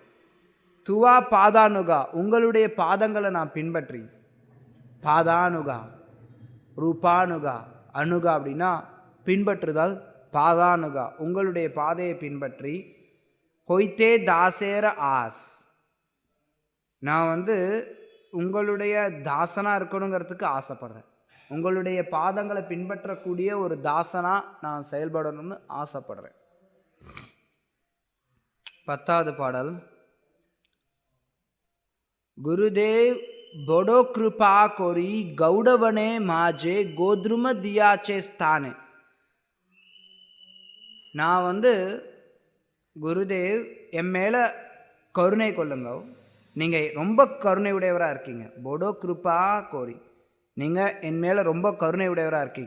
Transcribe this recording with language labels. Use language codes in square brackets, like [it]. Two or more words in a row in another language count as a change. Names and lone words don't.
[bn] তুয়া পদানুগ, [ta] உங்களுடைய பாதங்களை நான் பின்பற்றி, [bn] পদানুগ রূপানুগ, [ta] அனுகா அப்படின்னா பின்பற்றுதல், பாதானுகா உங்களுடைய பாதையை பின்பற்றி, [bn] কহিতে দাসের আশ, [ta] நான் உங்களுடைய தாசனா இருக்கணுங்கிறதுக்கு ஆசைப்படுறேன். உங்களுடைய பாதங்களை பின்பற்றக்கூடிய ஒரு தாசனா நான் செயல்படணும்னு ஆசைப்படுறேன். 10வது பாடல். [bn] குருதேவ் বড় কৃপা করি গৌড়বনে মাঝে গোদ্রুম দিয়াছে স্থানে. [ta] நான் குருதேவ் என் மேலே கருணை கொள்ளுங்க, நீங்கள் ரொம்ப கருணை உடையவராக இருக்கீங்க. [bn] বড় কৃপা করি, [ta] நீங்கள் என் மேலே ரொம்ப கருணை உடையவராக இருக்கீங்க.